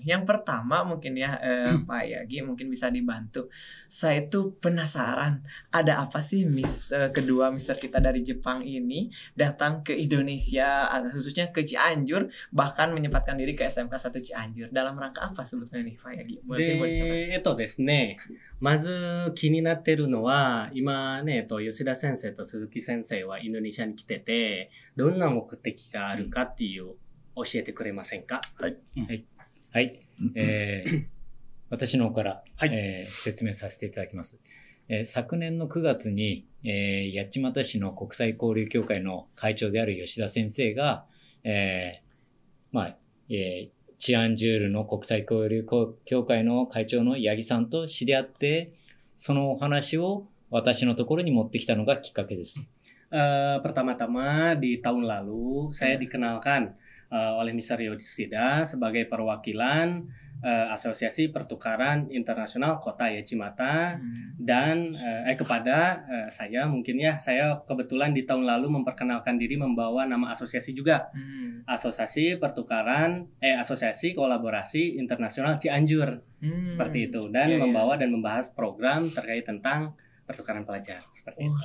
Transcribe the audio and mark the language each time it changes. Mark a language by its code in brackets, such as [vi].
[id] Yang pertama mungkin ya Pak Yagi mungkin bisa dibantu. Saya tuh penasaran ada apa sih kedua Mister kita dari Jepang ini datang ke Indonesia khususnya ke Cianjur bahkan menyempatkan diri ke SMK 1 Cianjur dalam rangka apa sebetulnya nih Pak Yagi? [ja] ですね、まず気になってるのは、今ね、吉田先生と鈴木先生はインドネシアに来てて、どんな目的があるかっていう教えてくれませんか？はい。はい。私の方から、説明させていただきます。昨年の9月に、八街市の国際交流協会の会長である吉田先生が、チアンジュールの国際交流協会の会長の八木さんと知り合って、そのお話を私のところに持ってきたのがきっかけです。 [id] Pertama-tama di tahun lalu saya dikenalkan oleh Mr. Yoshida sebagai perwakilan Asosiasi Pertukaran Internasional Kota Yachimata dan kepada saya mungkin ya saya kebetulan di tahun lalu memperkenalkan diri membawa nama asosiasi juga Asosiasi Pertukaran Asosiasi Kolaborasi Internasional Cianjur seperti itu dan membawa dan membahas program terkait tentang pertukaran pelajar seperti itu.